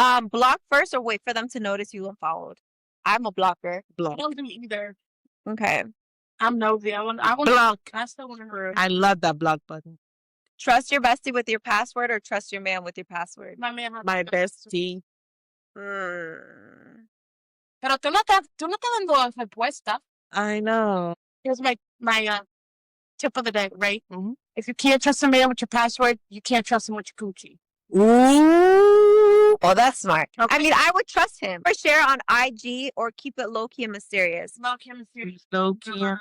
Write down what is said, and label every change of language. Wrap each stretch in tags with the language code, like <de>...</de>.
<en>Block first or wait for them to notice you unfollowed. I'm a blocker. I don't do either. Okay. I'm nosy. I want block. I still want to hear. I love that block button. Trust your bestie with your password or trust your man with your password. My man has My bestie.</en> <es>Pero tú no estás dando respuesta.</es> <en>I know. Here's my tip of the day, right? Mhm. If you can't trust a man with your password, you can't trust him with your Gucci. Ooh. Oh, that's smart. Okay. I mean, I would trust him. Or share on IG or keep it low-key and mysterious. Low chemistry. Low-key.</en>